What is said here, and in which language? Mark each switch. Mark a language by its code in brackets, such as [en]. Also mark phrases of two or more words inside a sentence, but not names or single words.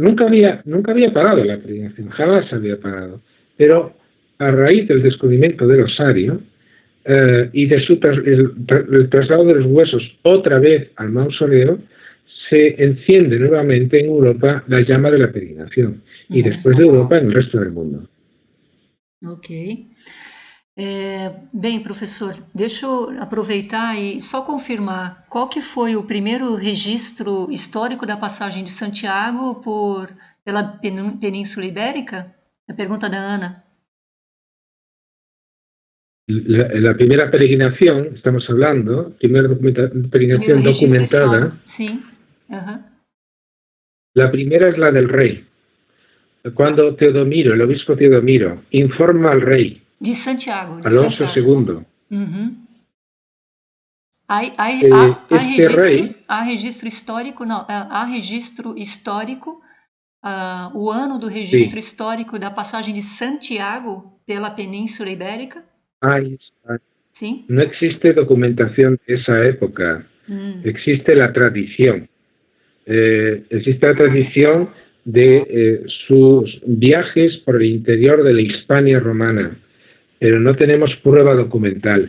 [es] Nunca había parado la peregrinación, jamás había parado, pero a raíz del descubrimiento del osario y de el traslado de los huesos otra vez al mausoleo, se enciende nuevamente en Europa la llama de la peregrinación, y después de Europa en el resto del mundo. Ok. [pt] Bem, professor, deixa eu aproveitar e só confirmar qual que foi o primeiro registro histórico da passagem de Santiago pela Península Ibérica? A pergunta da Ana. [es] La primera peregrinación, estamos hablando, primera peregrinación documentada. Sí. La primera es la del rey. Cuando Teodomiro, el obispo Teodomiro, informa al rey, de Santiago, Alonso II. [pt] Há registro histórico, não, há registro histórico, o ano do registro histórico da passagem de Santiago pela Península Ibérica? [es] Sí. No existe documentación de esa época, existe la tradición. Existe la tradición de sus viajes por el interior de la Hispania romana, pero no tenemos prueba documental.